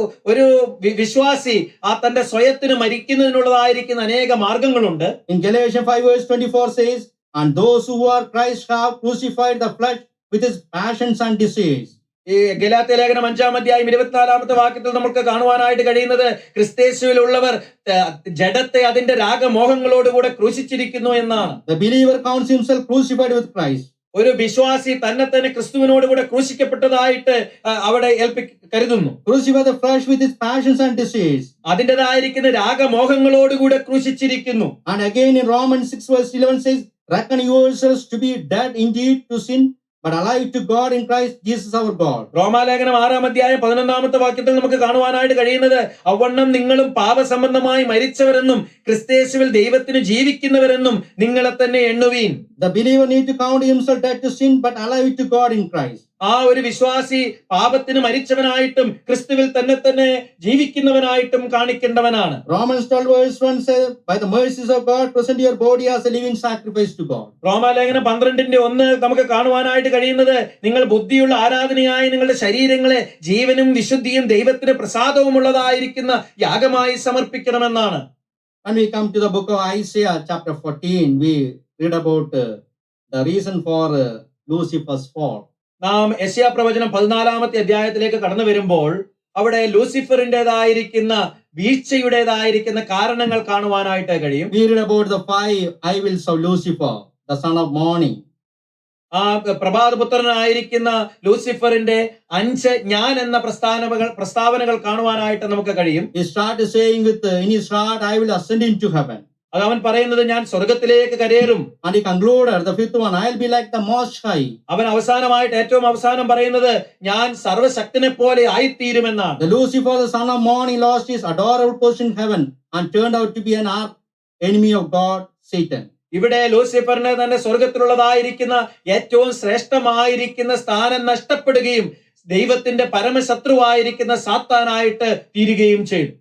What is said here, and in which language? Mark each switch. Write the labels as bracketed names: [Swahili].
[Malayalam] ഒരു വിശ്വാസി തന്റെ സ്വയത്തിന് മരിക്കുന്നതിനുള്ളതായിരിക്കുന്ന അനേക മാർഗങ്ങളുണ്ട്. [English] In Galatians 5:24 says, and those who are Christ have crucified the flesh with its passions and desires. [Malayalam] ഈ ഗലാത്യ ലേഖനം 5-ാം അധ്യായം 24-ാമത്തെ വാക്യത്തിൽ നമുക്ക് കാണുവാനായിട്ട് കഴിയുന്നത് ക്രിസ്തയേശുവിലുള്ളവർ ജഡത്തെ അതിന്റെ രാഗമോഹങ്ങളോടുകൂടെ ക്രൂശിച്ചിരിക്കുന്നു എന്നാണ്. [English] The believer counts himself crucified with Christ. [Malayalam] ഒരു വിശ്വാസി തന്നെ തന്നെ ക്രിസ്തുവിനോടുകൂടെ ക്രൂശിക്കപ്പെട്ടതായിട്ട് അവിടെ കരുതുന്നു. [English] Crucify the flesh with its passions and desires. [Malayalam] അതിൻ്റെതായിരിക്കുന്ന രാഗമോഹങ്ങളോടുകൂടെ ക്രൂശിച്ചിരിക്കുന്നു. [English] And again in Romans 6:11 says, reckon yourselves to be dead indeed to sin, but alive to God in Christ Jesus our God. [Malayalam] റോമാലേഖനം 6-ാം അധ്യായം 11-ാമത്തെ വാക്യത്തിൽ നമുക്ക് കാണുവാനായിട്ട് കഴിയുന്നത്, അവണ്ണം നിങ്ങളും പാപസംബന്ധമായി മരിച്ചവരെന്നും ക്രിസ്തയേശുവിൽ ദൈവത്തിന് ജീവിക്കുന്നവരെന്നും നിങ്ങളെ തന്നെ എണ്ണുവീൻ. [English] The believer need to count himself dead to sin, but alive to God in Christ. [Malayalam] ഒരു വിശ്വാസി പാപത്തിന് മരിച്ചവനായിട്ടും ക്രിസ്തുവിൽ തന്നെ ജീവിക്കുന്നവനായിട്ടും കാണിക്കേണ്ടവനാണ്. [English] Romans 12:1 says, by the mercies of God present your body as a living sacrifice to God. [Malayalam] റോമാലേഖനം 12:1 നമുക്ക് കാണുവാനായിട്ട് കഴിയുന്നത്, നിങ്ങൾ ബുദ്ധിയുള്ള ആരാധനയായി നിങ്ങളുടെ ശരീരങ്ങളെ ജീവനും വിശുദ്ധിയും ദൈവത്തിന് പ്രസാദവുമുള്ളതായിരിക്കുന്ന യാഗമായി സമർപ്പിക്കണമെന്നാണ്. [English] When we come to the book of Isaiah chapter 14, we read about the reason for Lucifer's fall. [Malayalam] നാം യെശയ്യാ പ്രവചനം 14-ാമത്തെ അധ്യായത്തിലേക്ക് കടന്നു വരുമ്പോൾ അവിടെ ലൂസിഫറിന്റേതായിരിക്കുന്ന വീഴ്ചയുടേതായിരിക്കുന്ന കാരണങ്ങൾ കാണുവാനായിട്ട് കഴിയും. [English] We read about the 5 I wills of Lucifer, the son of morning. [Malayalam] പ്രഭാതപുത്രനായിരിക്കുന്ന ലൂസിഫറിന്റെ 5 ഞാൻ എന്ന പ്രസ്താവനകൾ കാണുവാനായിട്ട് നമുക്ക് കഴിയും. [English] He started saying in his heart, I will ascend into heaven. [Malayalam] അത് അവൻ പറയുന്നത്, ഞാൻ സ്വർഗത്തിലേക്ക് കരേറും. [English] And he concluded the 5th one, I'll be like the Most High. [Malayalam] അവൻ അവസാനമായിട്ട് ഏറ്റവും അവസാനം പറയുന്നത്, ഞാൻ സർവശക്തനെ പോലെ ആയിത്തീരുമെന്നാണ്. [English] The Lucifer, the son of morning, lost his adorable position in heaven and turned out to be an arch enemy of God, Satan. [Malayalam] ഇവിടെ ലൂസിഫറിന് തന്നെ സ്വർഗത്തിലുള്ളതായിരിക്കുന്ന ഏറ്റവും ശ്രേഷ്ഠമായിരിക്കുന്ന സ്ഥാനം നഷ്ടപ്പെടുകയും ദൈവത്തിന്റെ പരമശത്രുവായിരിക്കുന്ന സാത്താനായിട്ട് തീരുകയും ചെയ്തു.